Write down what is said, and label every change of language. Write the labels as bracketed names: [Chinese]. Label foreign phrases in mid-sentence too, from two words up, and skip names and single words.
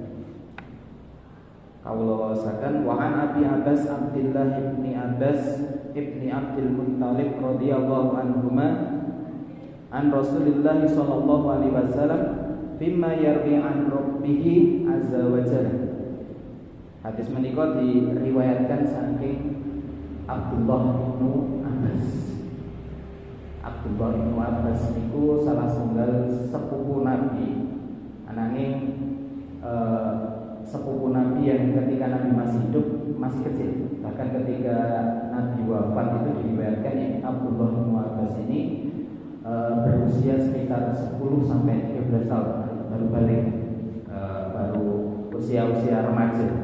[Arabic] كولا وساكن وعن أبي عباس عبد الله بن عباس بن عبد المطلب رضي الله عنهما عن رسول الله صلى الله عليه وسلم بما يروي عن ربه عز وجل. [Javanese] Hadis menika diriwayatkan saking Abdullah bin Abbas. Abdullah bin Abbas niku salah setunggal sepupu Nabi. [Indonesian] Ananging sepupu Nabi yang ketika Nabi masih hidup masih kecil. Bahkan ketika Nabi wafat itu diriwayatkan Abdullah bin Abbas ini berusia sekitar 10 sampai 13 tahun baru balik, baru usia remaja.